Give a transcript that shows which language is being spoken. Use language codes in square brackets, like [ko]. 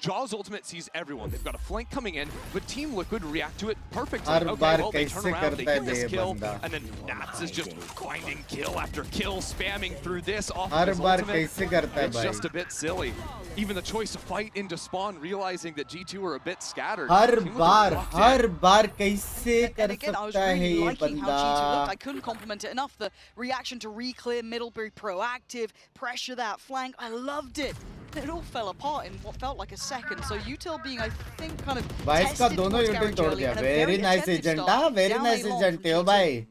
[en] Jaw's ultimate sees everyone. They've got a flank coming in, but Team Liquid react to it perfectly. Okay, well, they turn around, they get this kill, and then Nats is just finding kill after kill, spamming through this off of his ultimate. It's just a bit silly. Even the choice to fight into spawn, realizing that G2 were a bit scattered. [hi] हर बार कैसे कर सकता है ये बंदा? [en] I couldn't compliment it enough. The reaction to re-clear middle, very proactive, pressure that flank. I loved it. It all fell apart in what felt like a second. So Util being, I think, kind of tested towards garage early and a very nice agent, very nice agent, हो भाई.